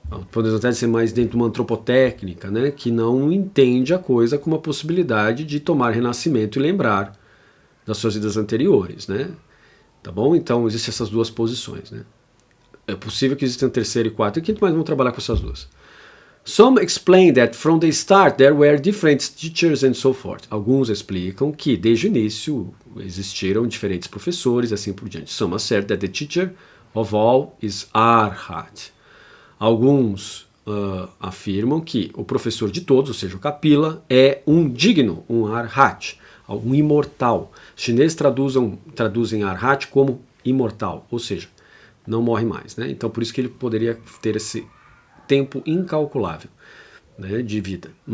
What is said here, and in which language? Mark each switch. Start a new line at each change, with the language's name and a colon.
Portuguese: Podemos até ser mais dentro de uma antropotécnica, né, que não entende a coisa como uma possibilidade de tomar renascimento e lembrar das suas vidas anteriores, né? Tá bom? Então existem essas duas posições, né? É possível que existam terceiro e quarto e quinto, mas vamos trabalhar com essas duas.
English: Some explain that from the start there were different teachers and so forth.
Portuguese: Alguns explicam que desde o início existiram diferentes professores e assim por diante.
English: Some assert that the teacher of all is Arhat.
Portuguese: Alguns afirmam que o professor de todos, ou seja, o Kapila, é um digno, um Arhat, um imortal. Os chineses traduzem Arhat como imortal, ou seja, não morre mais, né? Então por isso que ele poderia ter esse tempo incalculável, né, de vida.